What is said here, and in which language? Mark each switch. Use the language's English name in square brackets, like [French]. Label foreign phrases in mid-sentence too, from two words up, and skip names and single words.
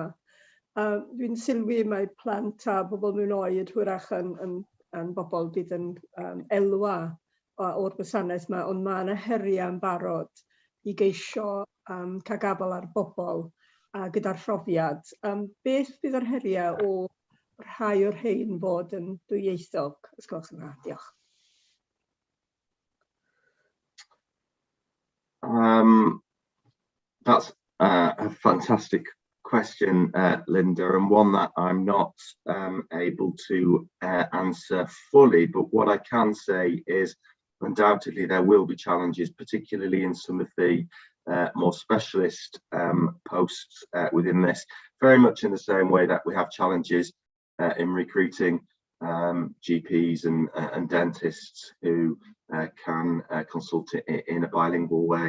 [Welsh] Dwi'n sylwi mae plant a bobl mewn oed hwyrach yn bobl bydd yn elwa o'r gwasanaeth yma, ond mae yna heriau yn barod i geisio cael gafel ar bobl gyda'r phrofiad. Beth bydd yr heriau o rhai o'r rhain fod yn dwyieithog? Os gwelwch yn dda, diolch. [English] That's a fantastic question, Linda, and one that I'm not able to answer fully, but what I can say is undoubtedly there will be challenges, particularly in some of the more specialist posts within this, very much in the same way that we have challenges in recruiting GPs and dentists who can consult in a bilingual way.